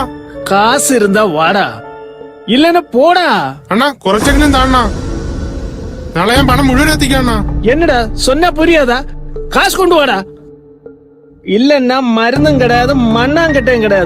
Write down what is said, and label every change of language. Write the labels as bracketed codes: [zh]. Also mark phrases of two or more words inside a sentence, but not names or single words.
[ta] காசு இருந்தா வாடா, இல்லன்னா போடா. [ml] അണ്ണാ കുറച്ചെങ്കിലും താണ്ണ, നാളെ ഞാൻ പണം മുഴുവൻ എത്തിക്കാണ്ണ. [ta] என்னடா சொன்னா புரியாதா? காசு கொண்டு வாடா, இல்லன்னா மருந்தும் கிடையாது மண்ணாங்கட்டையும் கிடையாது.